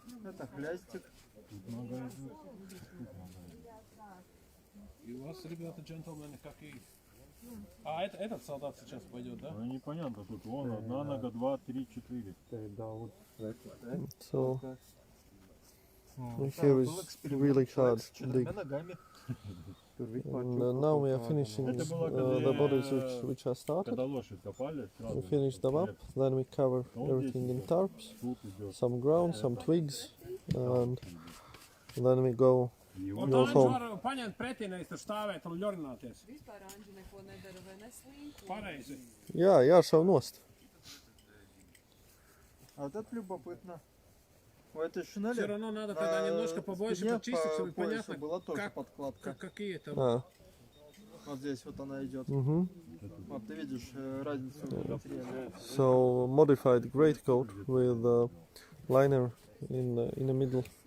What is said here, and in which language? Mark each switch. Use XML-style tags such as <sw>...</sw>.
<ru>Это хлястик. И у вас, ребята, джентльмены, какие? А, этот солдат сейчас пойдет, да? Ну, непонятно, тут вон одна нога, 2, 3, 4. Да, вот</ru> <en>So here is really hard dig.</en> <ru>Ногами.</ru> <en>And now we are finishing the bodies which are started.</en> <ru>Когда лошадь копали, сразу.</ru> <en>We finish them up, then we cover everything in tarps, some ground, some twigs, and then we go home.</en> <lv>Var paņemt pretī, nevis tur stāvēt un ļorināties. Vispār Anģi neko nedara, vai ne, slinko? Pareizi. Jā, jāšauj nost.</lv> <ru>А вот это любопытно. У этой шинели Все равно надо тогда немножко побольше почистить, чтобы понятно, была тоже как, подкладка. какие там. Ah. Вот здесь вот она идет. Mhm. Вот ты видишь разницу в материале.</ru> <en>So modified greatcoat with a liner in the middle.</en>